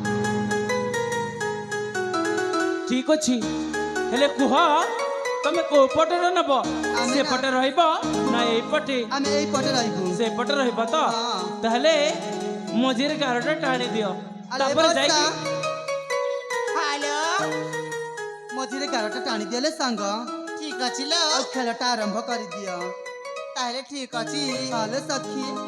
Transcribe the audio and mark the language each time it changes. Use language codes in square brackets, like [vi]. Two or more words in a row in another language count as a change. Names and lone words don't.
[or] ଠିକ ଅଛି ହେଲେ କୁହ ତମେ କୋଉ ପଟରେ ନେବ ଆମେ ସେପଟେ ରହିବ ନା ଏଇପଟେ ଆମେ ଏଇ ପଟେ ରହିବୁ। ସେପଟେ ରହିବ ତ ହଁ। ତାହେଲେ ମଝିରେ ଗାରଟା ଟାଣି ଦିଅ ଆରେ ତାପରେ ବର୍ଷା, ଯାଇକି হ্যালো ମଝିରେ ଗାରଟା ଟାଣି ଦିଅଲେ ସାଙ୍ଗ [bn] ঠিক আছে ল [or] ଆଉ ଖେଳଟା ଆରମ୍ଭ କରିଦିଅ। [bn] তাহলে ঠিক আছে [or] ତାହେଲେ ସଖୀ